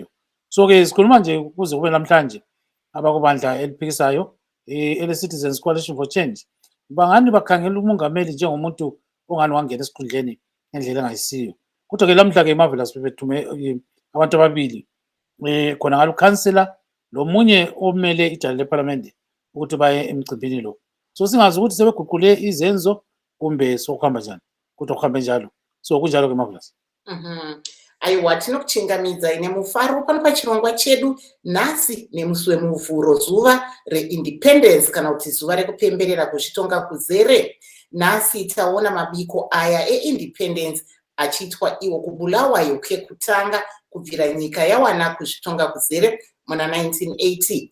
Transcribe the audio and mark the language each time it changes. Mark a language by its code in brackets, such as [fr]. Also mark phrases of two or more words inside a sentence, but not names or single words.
[nd] So ke sikhuluma nje ukuze kube namhlanje abakubandla eliphikisayo ele-Citizens Coalition for Change bangani bakhangela umongameli njengomuntu ongani wangena esikhundleni ngendlela engayisiyo. Kodwa ke lamhla ke Marvelous bebethume abantu ababili khona ngalo councillor lomunye omele ijali leparlamente ukuthi baye emcimbini lo. So singazi ukuthi sebeguqule izenzo kumbe sokuhamba njani, kodwa kuhambe njalo. So kunjalo ke Marvelous. [sn] Aiwa, tinokuchingamidza ine mufaro pano pachirongwa chedu nhasi nemusi wemuvhuro, zuva reindependence kana kuti zuva rekupemberera kuzvitonga kuzere. Nhasi taona mabiko aya eindependence achiitwa iwo kuBulawayo kekutanga kubvira nyika yawana kuzvitonga kuzere muna 1980.